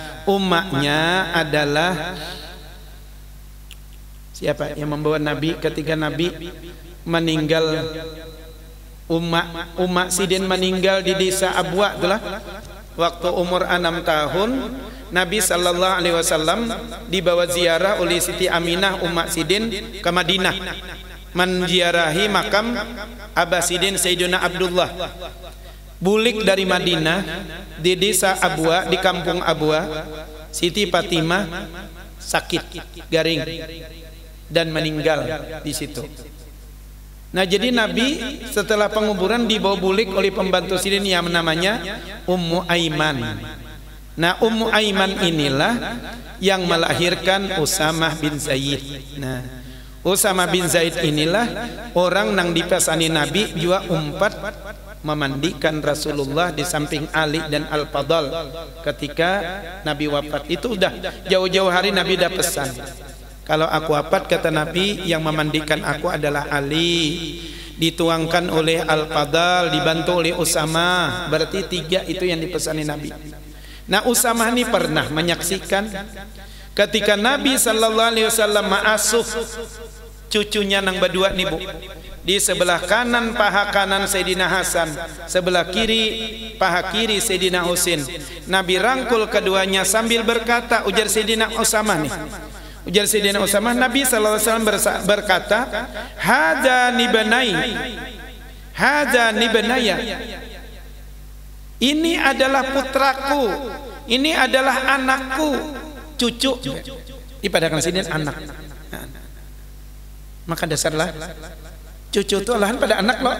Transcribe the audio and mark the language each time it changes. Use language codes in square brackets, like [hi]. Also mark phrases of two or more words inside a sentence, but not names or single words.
[bjn] Umaknya adalah siapa yang membawa Nabi ketika Nabi meninggal. Ummak Sidin meninggal di desa Abwa itulah, waktu umur 6 tahun Nabi [ar] sallallahu alaihi wasallam [bjn] dibawa ziarah oleh Siti Aminah Ummak Sidin ke Madinah, menziarahi makam Abah Sidin Sayyidina Abdullah. Bulik dari Madinah di desa Abwa, di kampung Abwa, Siti Fatimah sakit garing dan meninggal di situ. Nah, jadi Nabi setelah penguburan dibawa bulik oleh pembantu Sidin yang namanya Ummu Aiman. Nah, Ummu Aiman inilah yang melahirkan Usamah bin Zaid. Nah, Usamah bin Zaid inilah orang yang dipesani Nabi juga umpat memandikan Rasulullah di samping Ali dan Al-Fadl ketika Nabi wafat. Itu udah jauh-jauh hari Nabi udah pesan, kalau aku wafat, kata Nabi, yang memandikan aku adalah Ali, dituangkan oleh Al-Fadl, dibantu oleh Usamah. Berarti 3 itu yang dipesani Nabi. Nah, Usamah ini pernah menyaksikan ketika Nabi [ar] sallallahu alaihi wasallam [bjn] ma'asuh cucunya nang berdua nih, Bu. Di sebelah kanan paha kanan Sayyidina Hasan, sebelah kiri paha kiri Sayyidina Husain. Nabi rangkul keduanya sambil berkata, ujar Sayyidina Usamah nih. Ujar Sayyidina Usamah, Nabi [ar] sallallahu alaihi wasallam [bjn] berkata, [ar] "Hadza nibanai. Hadza nibanaya." [bjn] Ini adalah putraku, ini adalah anakku, cucu. Dipadakan sini anak. Maka dasarlah cucu itu olahan pada anak loh.